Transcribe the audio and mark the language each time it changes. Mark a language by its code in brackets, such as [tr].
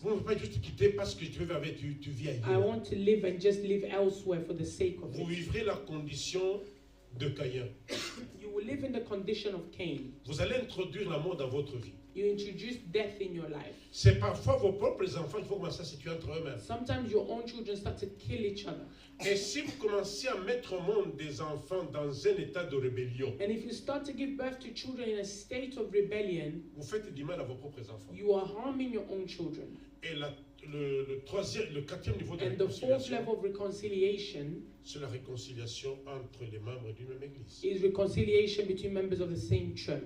[fr] Vous ne pouvez pas juste quitter parce que tu vis [en] I [fr] ailleurs. [en] want to live and just live elsewhere for the sake of [fr] Vous [en] it. [fr] vivrez la condition de Caïn. [en] You will live in the condition of Cain. [fr] Vous allez introduire la mort dans votre vie. [en] You introduce death in your life. [fr] C'est parfois vos propres enfants qui vont commencer à se situer entre eux-mêmes. [en] Sometimes your own children start to kill each other. [fr] Et si vous commencez à mettre au monde des enfants dans un état de rébellion, [en] And if you start to give birth to children in a state of rebellion, [fr] vous faites du mal à vos propres enfants. [en] you are harming your own children. [fr] Et le quatrième niveau de [en] And the fourth [fr] réconciliation, [en] level of reconciliation [fr] c'est la réconciliation entre les membres d'une même église. [en] is reconciliation between members of the same church.